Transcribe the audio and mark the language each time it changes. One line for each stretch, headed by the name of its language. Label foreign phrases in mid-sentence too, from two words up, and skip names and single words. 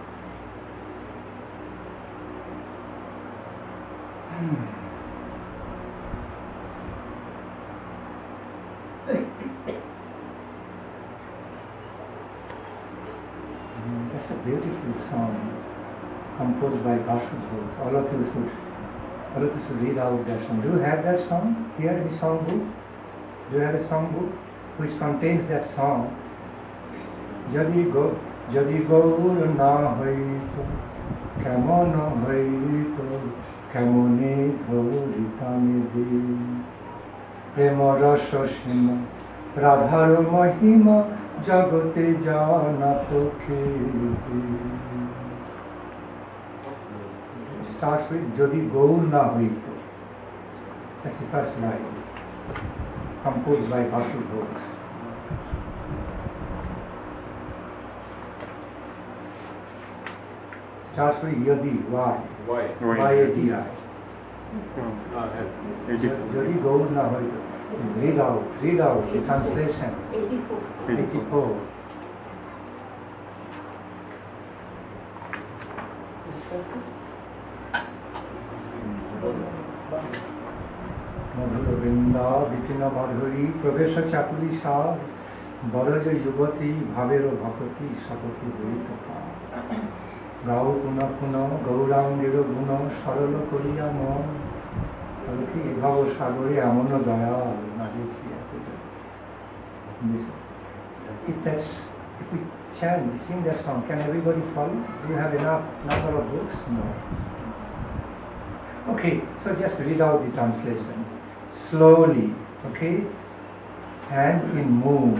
English: That's a beautiful song composed by Vasudeva. All of you should read out that song. Do you have that song here in the song book? Do you have a song book which contains that song?
Bangla: যদি গৌর না হইত, কেমন হইত, কেমনে ধরিতাম দি, প্রেম রস সীমা, রাধার মহিমা, জগতে জানাত কে.
English: Starts with
Bangla: যদি গৌর না হইত.
English: That's the first line, composed by Vasudeva. Starts with Yadi, why? Y-A-D-I.
Bangla: যদি গৌর না হইত.
English: Read out the translation. 84.
Bangla: মধুর বৃন্দা বিপিন মাধুরী প্রবেশ চাতুরী সার বরজ যুবতী ভাবের ভকতি শপথি হইত গাও পুনঃ পুনঃ গৌরাঙ্গের গুণ সরল করিয়া মন তবে কি ভাব সাগরে এমন দয়াল না দেখিয়া
English: if we chant, sing that song, can everybody follow? Do you have enough number of books? No. Okay, so just read out the translation slowly, okay, and in mood.